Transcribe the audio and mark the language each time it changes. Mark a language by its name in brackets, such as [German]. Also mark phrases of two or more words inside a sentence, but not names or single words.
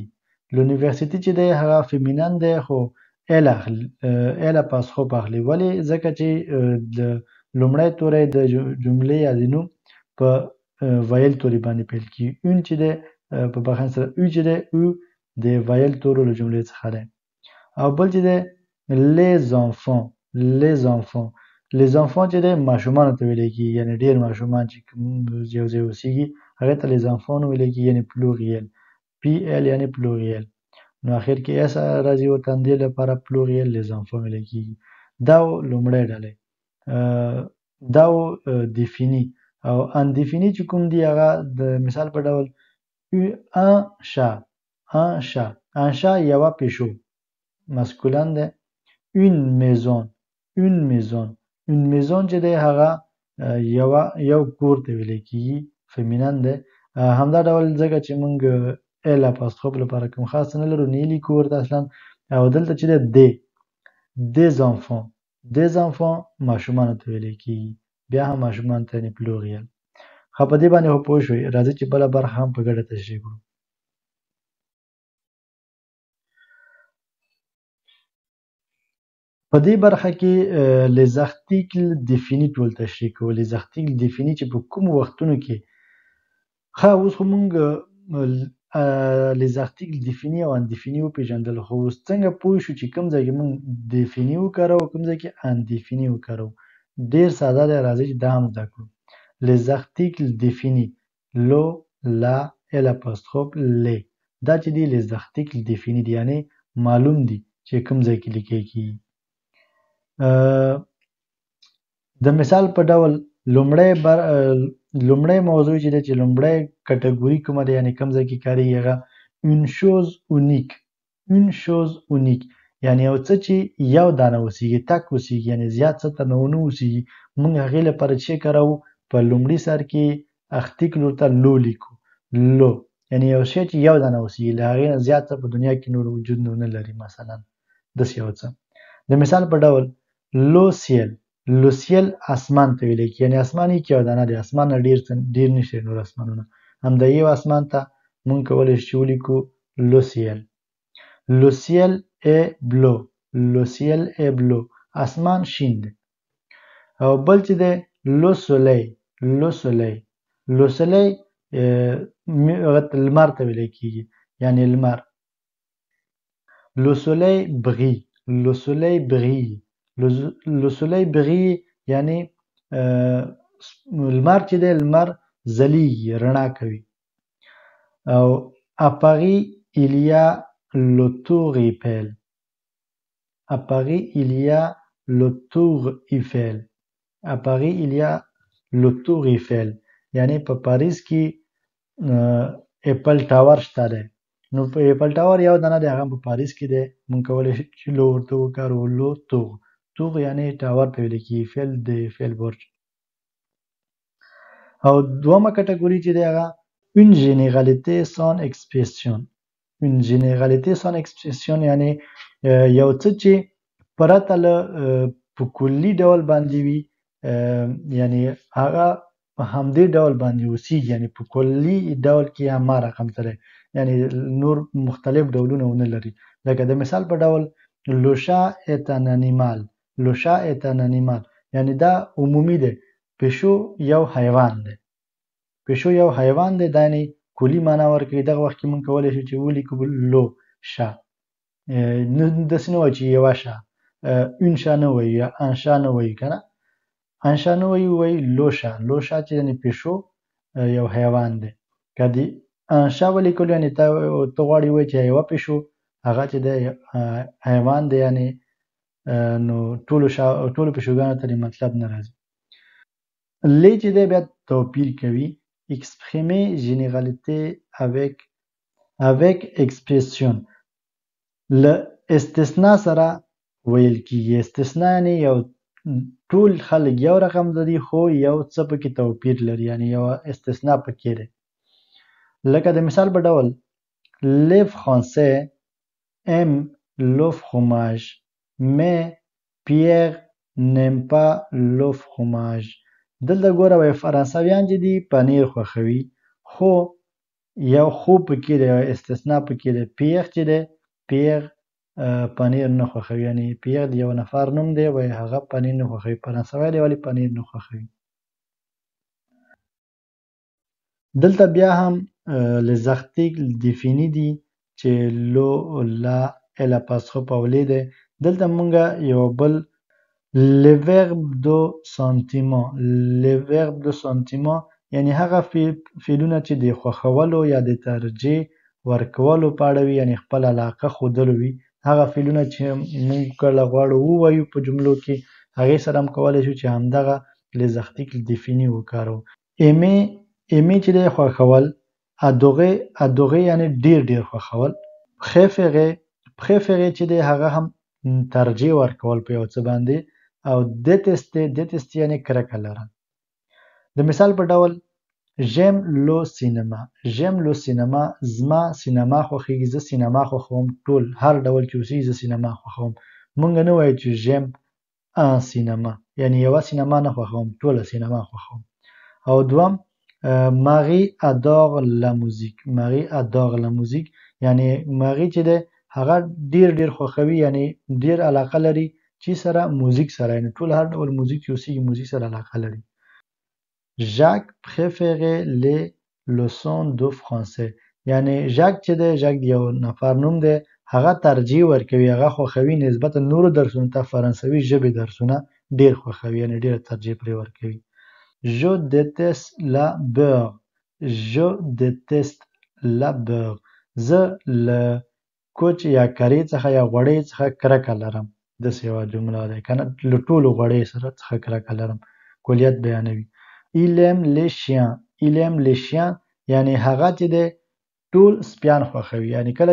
[Pashto] لونیورسیټي چې دی هغه فیمینن دی، خو [French] l'apostrophe [Pashto] اخلي. ولې؟ ځکه چې د لومړی توری د جملې یا د نوم په وایل توري باندې پیل کیږي. اون چې دی په بخښنې سره او چې دی او د وایل تورو له جملې څخه دی. او بل چې دی [French] les enfants. les enfants. les enfants [Pashto] چې دی ماشومانو ته ویل کیږي، یعنی ډیر ماشومان چې یو ځای اوسیږي هغې ته [French] les enfants [Pashto] ویل کیږي، یعنی پلوریل. پی ال یعنی پلوریل، نو اخر کې اس راځي ورته دې لپاره پلوریل [French] les enfants [Pashto] ویل کیږي. دا لومړی ډلې. دا دیفینی. او اندیفینی چې کوم دی هغه د مثال په ډول [French] un chat. un chat. un chat [Pashto] یوه پیشو، مسکولن ده. [French] une maison. une maison. une maison [Pashto] چې دی هغه یو کور ته ویل کیږي، فیمینن ده. همدا ډول ځکه چې موږ [French] l'apostrophe [Pashto] لپاره کوم خاص نه لرو، نه لیکو ورته اصلا. او دلته چې دی [French] des enfants. des enfants [Pashto] ماشومانو ته ویل کیږي، بیا هم ماشومان ته یعنی پلوریل. ښه په دې باندې خو پوه شوئ. راځئ چې بله برخه هم په ګډه تشریح کړو. په دې برخه کې [French] les articles définis [Pashto] ټول تشریح کوو. [French] les articles définis [Pashto] چې په کوم وختونو کې اوس خو موږ [French] les articles définis [Pashto] او اندیفیني وپېژندل، خو اوس څنګه پوه شو چې کوم ځای کې موږ دیفیني وکاروو، کوم ځای کې اندیفیني وکاروو. ډېر ساده دی، راځئ چې دا هم زده کړو. [French] les articles définis le, la, l'apostrophe, les. [Pashto] دا چې دي [French] les articles définis [Pashto] دي، یعنی معلوم دي چې کوم ځای کې لیکل کیږي. د مثال په ډول لومړی موضوع چې دی چې لومړی کټګوري کومه ده یعنې کوم ځای کې کارېږي هغه [French] une chose unique une chose unique [Pashto] یعنې یو څه چې یو دانه اوسېږي تک اوسېږي یعنې زیات څه ته نه اوسېږي موږ هغې لپاره چې کاروو په لومړي سر کې اخطیک لور ته لو لیکو لو یعنې یو شی چې یو دانه اوسېږي له هغې نه زیات څه په دنیا کې نور وجود نه لري مثلا داسې یو څه د مثال په ډول [French] le ciel le ciel [Pashto] اسمان ته ویلی کېږي یعنې اسمان یې یو دانه دی اسمان نه ډېر نشته نور اسمانونه همدا یو اسمان ته موږ کولی شو چې ولیکو [French] le ciel le ciel est bleu le ciel est bleu [Pashto] لو سیل ای بلو اسمان شین دی او بل چې دی [French] le soleil le soleil le soleil [Pashto] لمر ته ویلی کېږي یعنې لمر [French] le soleil brille le soleil brille le soleil brille [Pashto] یعنې لمر چې دی لمر ځلیږي رڼا کوي او [French] à Paris il y a le Tour Eiffel [Pashto] à Paris il y a le Tour Eiffel à Paris il y a le Tour Eiffel یعنې په پاریس کې ایپل ټاور شته دی نو په ایپل ټاور یو دانه دی هغه په پاریس کې دی موږ کولی شو چې لو ورته وکاروو [French] la tour tour [Pashto] یعنې ټاور ته ویلی کېږي ایفل د ایفل برج او دومه کټګوري چې دی هغه [French] une généralité sans expression une généralité sans expression [Pashto] یعنې یو څه چې پرته له په کلي ډول باندې وي یعنې هغه په همدې ډول باندې اوسېږي یعنې په کلي ډول کې همه رقم ته دی یعنې نور مختلف ډولونه ونه لري لکه د مثال په ډول [French] le chat est un animal [Pashto] le chat est un animal یعنې دا عمومي دی پیشو یو حیوان دی پیشو یو حیوان دی دا یعنې کلي معنا ورکوي دغه وخت کې موږ کولی شو چې ولیکو [French] le chat [Pashto] داسې نه وایو چې یوه شا [French] un chat [Pashto] نه وایو یا [French] un chat [Pashto] نه وایو که نه [French] un chat [Pashto] نه وایو [French] le chat le [Pashto] شا چې یعنې پیشو یو حیوان دی که د [French] un chat [Pashto] ولیکلو یعنې ته غواړې ووایې چې یوه پیشو هغه چې دی حیوان دی یعنې نو ټولو پیشوګانو ته د مطلب نه راځي لی چې دی بیا توپیر کوي [French] exprimer généralité avec expression [Pashto] له استثناء سره ویل کېږي استثناء یعنې یو ټول خلک یو رقم لري خو یو څه پکې توپیر لري یعنې یو استثناء پکې دی لکه د مثال په ډول [French] les français aiment le fromage [Pashto] mais Pierre n'aime pas le fromage دلته ګوره وایي فرانسویان چې دي پنیر خوښوي خو یو خو پکې دی یو استثناء پکې دی پیغ چې دی پیغ پنیر نه خوښوي یعنې پیغ د یو نفر نوم دی وایي هغه پنیر نه خوښوي فرانسوی دی ولې پنیر نه خوښوي دلته بیا هم [French] les articles définis [Pashto] دي چې [French] le la l'apostrophe [Pashto] او لی دی دلته مونږ یو بل [French] le verbe de [Pashto] sentiment یعنی هغه فعلونه چې د خوښولو یا د ترجیح ورکولو په اړه وي یعنی خپل علاقه ښودلو وي هغه فعلونه چې موږ کله غواړو ووایو په جملو کې هغې سره هم کولی شو چې همدغه [French] les articles définis [Pashto] وکاروو aimer چې دی خوښول adorer یعنی ډېر خوښول préférer چې دی هغه هم ترجیح ورکول په یو څه باندې او détester یعنی کرکه لرل د مثال په ډول [French] j'aime le cinéma [Pashto] زما سینما خوښیږي زه سینما خوښوم ټول هر ډول چې اوسېږي زه سینما خوښوم مونږ نه وایو چې [French] j'aime un cinéma [Pashto] یعنی یوه سینما نه خوښوم ټوله سینما خوښوم او دوم Marie adore [French] la musique [Pashto] یعنی Marie چې دی هغه ډېر خوښوي یعنی ډېر علاقه لري چې سره موزیک سره یعنی ټول هر ډول موزیک چې اوسېږي موزیک سره علاقه لري [French] Jacques préférait les leçons de français [Pashto] یعنی ژاک چې دی ژاک د یو نفر نوم دی هغه ترجیح ورکوي هغه خوښوي نسبتا نورو درسونو ته فرانسوي ژبې درسونه ډېر خوښوي یعنی ډېره ترجیح پرې ورکوي [French] Je déteste la beurre [Pashto] زه له کوچ یا کرې څخه یا غوړۍ څخه کرکه لرم داسې یوه جمله ده که نه له ټولو غوړیو څخه کرکه لرم کلیت بیانوي [French] il aime les chiens [Pashto] il aime les chiens یعنی هغه چې دی ټول سپیان خوښوي یعنی کله